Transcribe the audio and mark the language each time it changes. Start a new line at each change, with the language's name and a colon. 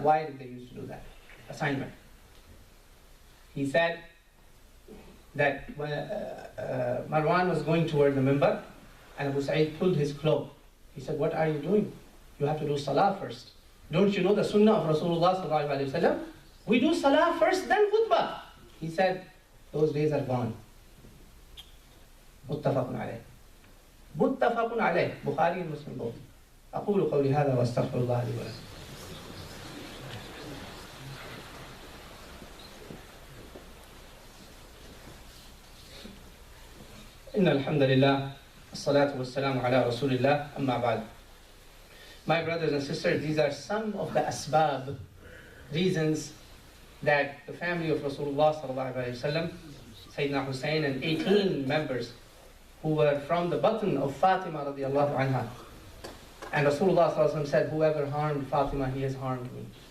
English: Why did they used to do that? Assignment. He said that when Marwan was going toward the minbar and Abu Sa'id pulled his cloak. He said, what are you doing? You have to do salah first. Don't you know the sunnah of Rasulullah sallallahu alaihi wasallam? We do salah first, then khutbah. He said, those days are gone. Muttafaqun alayh. Muttafaqun alayh. Bukhari and Muslim both.
Arabic: أقول قولي هذا وأستغفر الله لي ولكم. إن الحمد لله الصلاة والسلام على رسول الله أما بعد.
English: My brothers and sisters, these are some of the asbab, reasons that the family of Rasulullah sallallahu alaihi wasallam, Sayyidina Hussein and 18 members who were from the button of Fatima radiallahu anha. And Rasulullah sallallahu alaihi wasallam said, whoever harmed Fatima, he has harmed me.